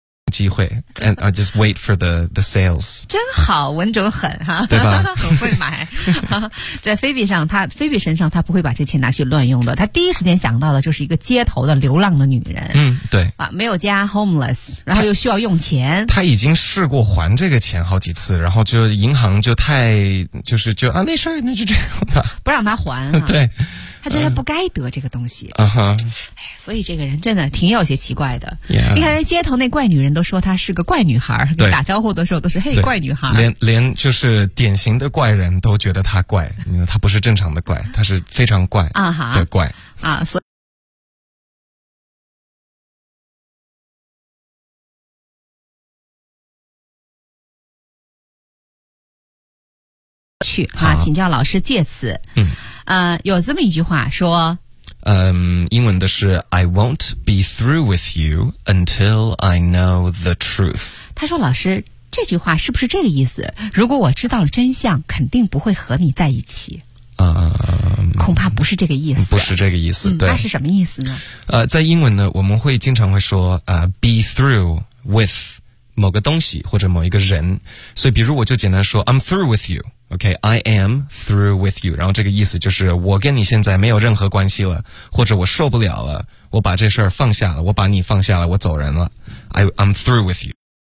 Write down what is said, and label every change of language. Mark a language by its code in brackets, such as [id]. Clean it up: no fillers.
[en] 机会 and I just wait for the sales. [zh] 真好，稳准狠哈，对吧？很会买。在菲比上，他菲比身上，他不会把这钱拿去乱用的。他第一时间想到的就是一个街头的流浪的女人。嗯，对啊，没有家 homeless， 然后又需要用钱。他已经试过还这个钱好几次，然后就银行就太就是就啊没事，那就这样吧，不让他还、啊。对。他觉得他不该得这个东西、 uh-huh. 所以这个人真的挺有些奇怪的、 yeah. 你看街头那怪女人都说她是个怪女孩，对，打招呼的时候都是嘿怪女孩，连就是典型的怪人都觉得她怪，她不是正常的怪，她是非常怪的怪、 uh-huh. 啊，所以去啊，请教老师借此有这么一句话说英文的是 [en] I won't be through with you until I know the truth。 [zh] 他说老师这句话是不是这个意思，如果我知道了真相肯定不会和你在一起。恐怕不是这个意思，不是这个意思、对，那是什么意思呢？在英文呢我们会经常会说 [en] be through with [zh] 某个东西或者某一个人，所以比如我就简单说 [en] I'm through with you， [zh] OK， [en] I am through with you， [zh] 然后这个意思就是我跟你现在没有任何关系了，或者我受不了了，我把这事儿放下了，我把你放下了，我走人了， I'm through with you。